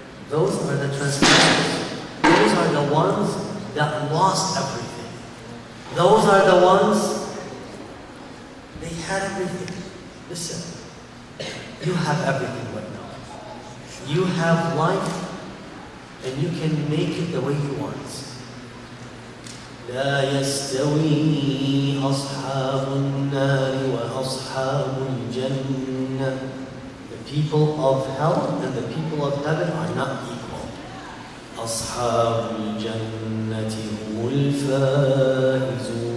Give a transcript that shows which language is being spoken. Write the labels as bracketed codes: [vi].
[en] Those are the transgressors. Those are the ones that lost everything. Those are the ones, they had everything. Listen, you have everything right now. You have life, and you can make it the way you want. [ar] لا يستوي أصحاب النار وأصحاب الجنة. [en] The people of hell and the people of heaven are not equal. [ar] أصحاب الجنة هم الفائزون.